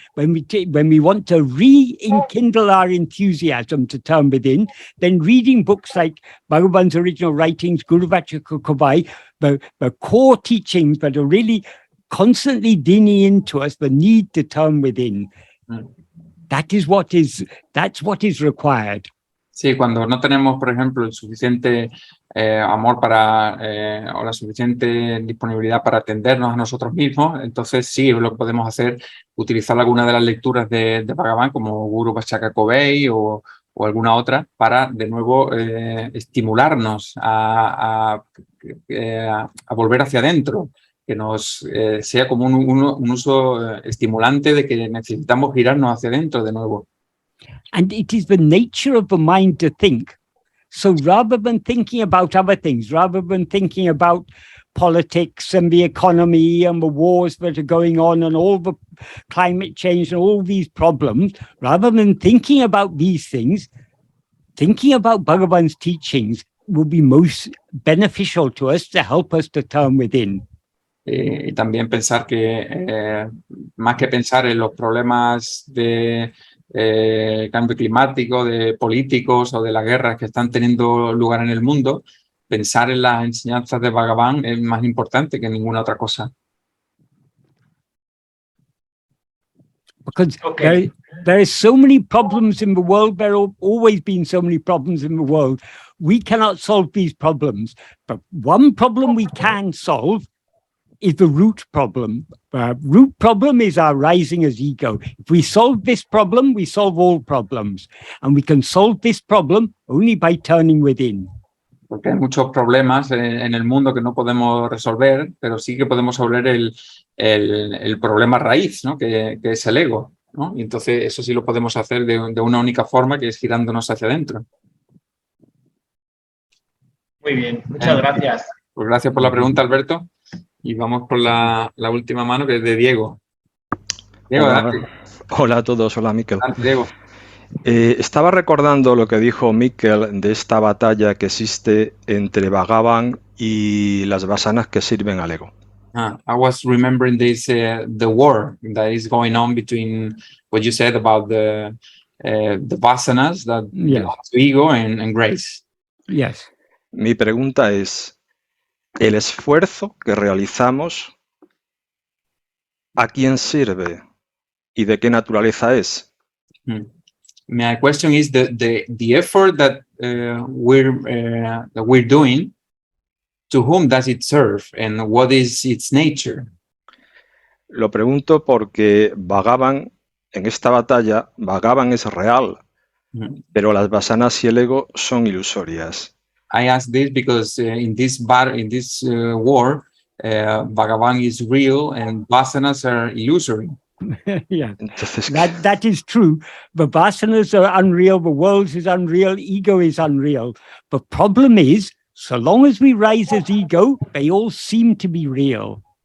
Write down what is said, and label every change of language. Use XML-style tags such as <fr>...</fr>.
<en>When we want to rekindle our enthusiasm to turn within, then reading books like Bhagavan's original writings, Guru Vachaka Kubai, the core teachings that are really constantly digging into us the need to turn within. That's what is required.</en> <es>Sí, cuando no tenemos, por ejemplo, el suficiente amor o la suficiente disponibilidad para atendernos a nosotros mismos, entonces sí, lo que podemos hacer, utilizar alguna de las lecturas de Bhagavan, como Guru Vachaka Kubai o alguna otra, para de nuevo estimularnos a volver hacia adentro, que nos sea como un uso estimulante de que necesitamos girarnos hacia adentro de nuevo.</es> <en>And it is the nature of the mind to think. So rather than thinking about other things, rather than thinking about politics and the economy and the wars that are going on and all the climate change and all these problems, rather than thinking about these things, thinking about Bhagavan's teachings will be most beneficial to us to help us to turn within.</en> <es>Y también pensar que más que pensar en los problemas de cambio climático, de políticos o de las guerras que están teniendo lugar en el mundo, pensar en las enseñanzas de Bhagavan es más importante que ninguna otra cosa.</es> <en>Because there are so many problems in the world. There have always been so many problems in the world. We cannot solve these problems. But one problem we can solve is the root problem. Root problem is our rising as ego. If we solve this problem, we solve all problems. And we can solve this problem only by turning within.</en> <es>Porque hay muchos problemas en el mundo que no podemos resolver, pero sí que podemos resolver el problema raíz, ¿no? que es el ego, ¿no? Y entonces eso sí lo podemos hacer de una única forma, que es girándonos hacia adentro. Muy bien, muchas gracias. Pues gracias por la pregunta, Alberto. Y vamos por la última mano, que es de Diego. Diego, Hola a todos, hola Miquel. Diego. Estaba recordando lo que dijo Miquel de esta batalla que existe entre Bhagavan y las vasanas que sirven al ego.</es> <en>I was remembering this, the war that is going on between what you said about the vasanas that belong to ego and grace. Yes.</en> <es>Mi pregunta es, ¿el esfuerzo que realizamos a quién sirve y de qué naturaleza es?</es> <en>My question is the effort that we're doing, to whom does it serve and what is its nature?</en> <es>Lo pregunto porque Bhagavan, en esta batalla, Bhagavan es real, pero las vasanas y el ego son ilusorias.</es> <en>I ask this because in this war, Bhagavan is real and vasanas are illusory. Yeah, that is true. The vasanas are unreal, the world is unreal, ego is unreal. The problem is, so long as we rise as ego, they all seem to be real.</en>